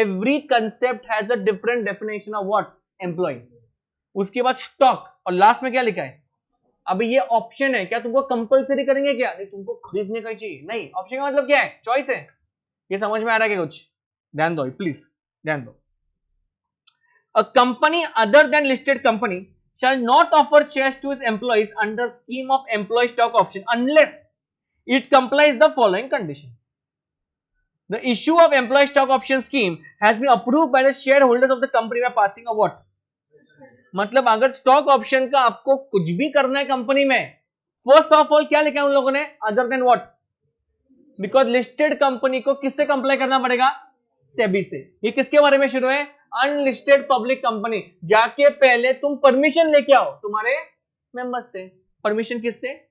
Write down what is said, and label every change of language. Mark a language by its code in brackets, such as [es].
[en] Every concept has a different definition of what, employ. [hi] उसके बाद stock, और last में क्या लिखा है? अभी ये ऑप्शन है, क्या तुमको कंपलसरी करेंगे क्या? नहीं, तुमको खरीदने का ही चाहिए। नहीं, ऑप्शन का मतलब क्या है? चॉइस है। ये समझ में आ रहा है क्या कुछ? ध्यान दो प्लीज, ध्यान दो। [en] A company other than listed company shall not offer shares to its employees under scheme of employee stock option unless it complies the following condition. The issue of employee stock option scheme has been approved by the shareholders of the company by passing a what? [hi] मतलब अगर stock option का आपको कुछ भी करना है company में, first of all क्या लिखा है उन लोगों ने? [en] Other than what? [hi] Because listed company को किससे कंप्लाई करना पड़ेगा? सेबी से। ये किसके बारे में शुरू है? Unlisted public company. जाके पहले तुम परमिशन लेके आओ तुम्हारे मेंबर्स से। परमिशन किससे?